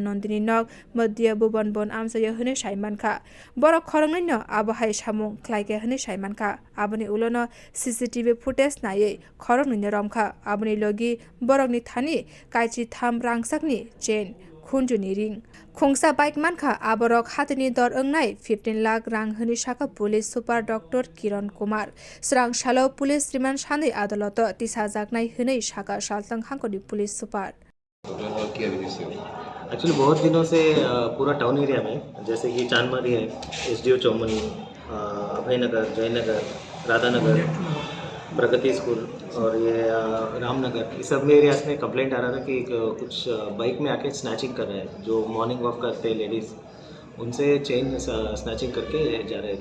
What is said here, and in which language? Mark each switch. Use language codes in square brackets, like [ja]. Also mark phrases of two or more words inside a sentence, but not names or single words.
[trp] नंदीनि नग मध्य भुवन बन आमसाय हनै साइमानखा बर खरगनैनो आबहाय सामुं ख्लाइके हनै साइमानखा आबनि उलोनो सीसीटीवी फुटेज नायै खरगनैनो रमखा आबनि लगी बरगनि थानी काइची थाम रांसाकनि चेन खुंजुनि रिं खुंसा बाइक मानखा आबरक हाथनि दर अंनाय 15 लाख रां हनि साका पुलिस सुपार डक्टर किरण कुमार स्रां सालो पुलिस रिमान्ड सानै आदालत तिसाजाकनाय हनै साका सालतंग हांकरनि पुलिस सुपार। [hi] एक्चुअली बहुत दिनों से पूरा [en] town area [hi] में जैसे कि चांदमारी है, एसडीओ चौमनी, अभयनगर, जयनगर, राधानगर, प्रगति स्कूल और ये रामनगर, इस सब एरियाज में कंप्लेंट आ रहा था कि कुछ बाइक में आके स्नैचिंग कर रहे हैं, जो [en] morning walk [hi] करते हैं लेडीज़, उनसे [en] chain snatching [hi] करके जा रहे हैं।